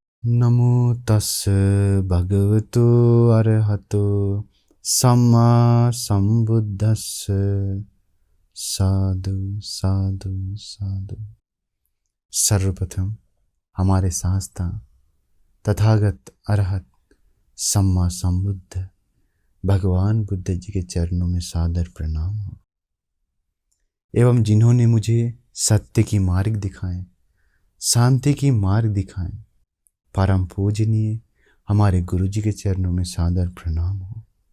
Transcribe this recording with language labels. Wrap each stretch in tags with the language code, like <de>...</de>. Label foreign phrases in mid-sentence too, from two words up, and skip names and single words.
<pi>नमो तस् भगवतो अरहतो सम्मा संबुद्धस्स। साधु साधु साधु।</pi> <hi>सर्वप्रथम हमारे शास्त्र</hi> <pi>तथागत अरहत सम्मा संबुद्ध</pi> <hi>भगवान बुद्ध जी के चरणों में सादर प्रणाम हो, एवं जिन्होंने मुझे सत्य की मार्ग दिखाए, शांति की मार्ग दिखाए, परम पूजनीय हमारे गुरु जी के चरणों में सादर प्रणाम हो।</hi>